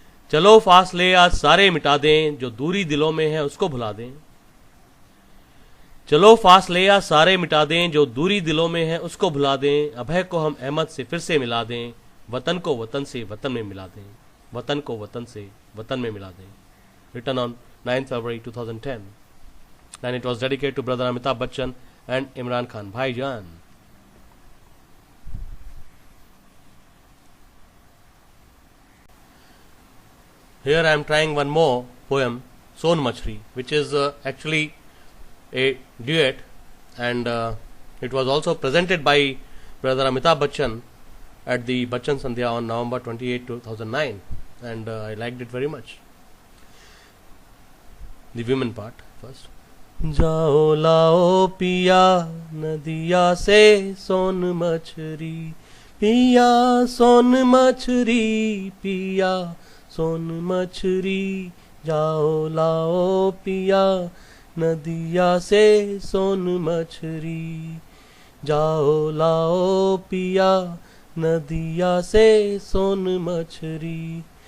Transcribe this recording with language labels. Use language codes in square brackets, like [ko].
[hi] चलो फासले आज सारे मिटा दें, जो दूरी दिलों में है उसको भुला दें। चलो फासले आज सारे मिटा दें, जो दूरी दिलों में है उसको भुला दें। अभय को हम अहमद से फिर से मिला दें, वतन को वतन से वतन में मिला दें, वतन को वतन से वतन में मिला दें। [en] Written on 9 February 2010, and it was dedicated to brother Amitabh Bachchan and Imran Khan. Bhaijan. Here I am trying one more poem, Son Machri, which is actually a duet, and it was also presented by brother Amitabh Bachchan at the Bachchan Sandhya on November 28, 2009, and I liked it very much. The women part first. [hi] जाओ लाओ पिया नदिया से सोन मछरी, पिया सोन मछरी, पिया सोन मछरी, जाओ लाओ पिया नदिया से सोन मछरी, जाओ लाओ पिया नदिया से सोन मछरी।